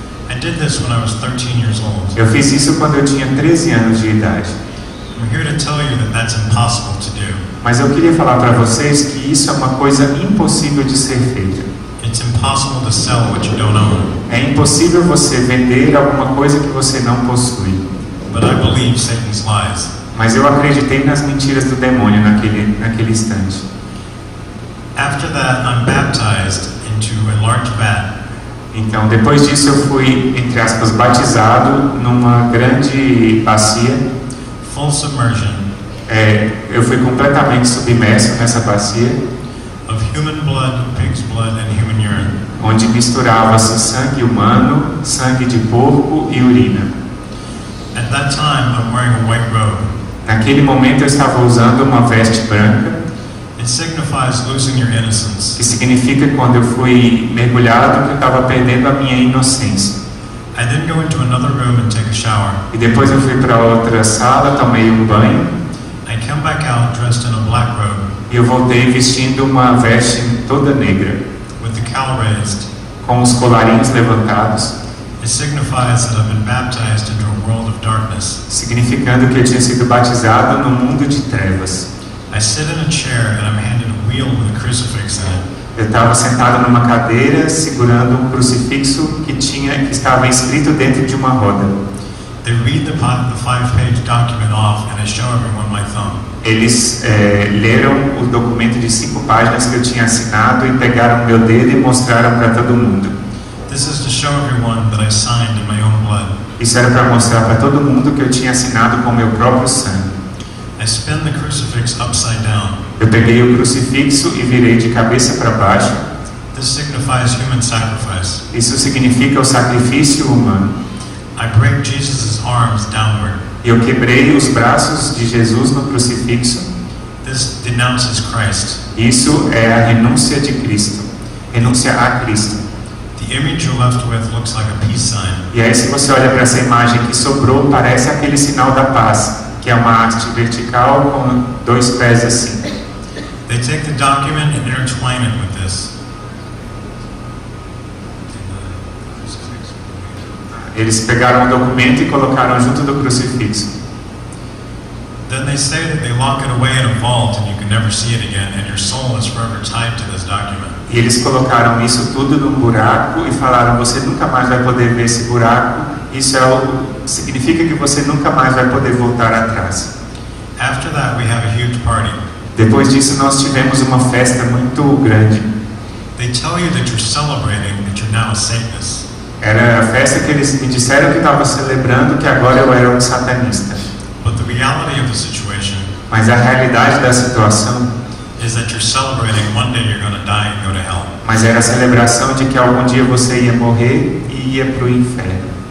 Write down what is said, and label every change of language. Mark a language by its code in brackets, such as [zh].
[en] I did this when I was 13 years old. [pt] Eu fiz isso quando eu tinha 13 anos de idade. [en] I'm here to tell you that that's impossible to do. [pt] Mas eu queria falar para vocês que isso é uma coisa impossível de ser feita. [en] It's impossible to sell what you don't own. [pt] É impossível você vender alguma coisa que você não possui. [en] But I believe Satan's lies. [pt] Mas eu acreditei nas mentiras do demônio naquele instante. [en] After that, I'm baptized into a large vat. [pt] Então, depois disso, eu fui, entre aspas, batizado numa grande bacia. [en] Full submersion [pt] Eu fui completamente submerso nessa bacia, [en] of human blood, pig's blood, and human urine. [pt] onde misturava-se sangue humano, sangue de porco e urina. [en] At that time, I'm wearing a white robe. [pt] Naquele momento, eu estava usando uma veste branca, [en] It signifies losing your innocence. [pt] que significa que quando eu fui mergulhado, que eu estava perdendo a minha inocência. [en] I then go into another room and take a shower. [pt] E depois eu fui para outra sala, tomei um banho, [en] I come back out dressed in a black robe [pt] e eu voltei vestindo uma veste toda negra, [en] with the cowl raised. [pt] com os colarinhos levantados, [en] It signifies that I've been baptized into a world of darkness. [pt] significando que eu tinha sido batizado no mundo de trevas. [en] I sit in a chair and I'm handed a wheel with a crucifix in it. [pt] Eu estava sentado numa cadeira segurando um crucifixo que estava inscrito dentro de uma roda. [en] They read the 5-page document off and I show everyone my thumb. [pt] Eles leram o documento de 5 páginas que eu tinha assinado e pegaram meu dedo e mostraram para todo mundo. [en] This is to show everyone that I signed in my own blood. [pt] Isso era para mostrar para todo mundo que eu tinha assinado com meu próprio sangue. [en] I spin the crucifix upside down. [pt] Eu peguei o crucifixo e virei de cabeça para baixo. [en] This signifies human sacrifice. [pt] Isso significa o sacrifício humano. [en] I break Jesus' arms downward. [pt] Eu quebrei os braços de Jesus no crucifixo. [en] This denounces Christ. [pt] Isso é a renúncia de Cristo. Renúncia a Cristo. [en] The image you're left with looks like a peace sign. [pt] E aí, se você olha para essa imagem que sobrou, parece aquele sinal da paz, que é uma haste vertical com 2 pés assim. [en] They take the document and intertwine it with this. [pt] Eles pegaram o documento e colocaram junto do crucifixo. [en] Then they say that they lock it away in a vault and you can never see it again, and your soul is forever tied to this document. [pt] E eles colocaram isso tudo num buraco e falaram: você nunca mais vai poder ver esse buraco. Isso significa que você nunca mais vai poder voltar atrás. [en] After that, we have a huge party. [pt] Depois disso, nós tivemos uma festa muito grande. [en] They tell you that you're celebrating that you're now a Satanist. [pt] Era a festa que eles me disseram que estava celebrando que agora eu era um satanista. [en] But the reality of the situation [pt] Mas a realidade da situação [en] is that you're celebrating one day you're going to die and go to hell. [pt] Mas era a celebração de que algum dia você ia morrer e ia para o inferno.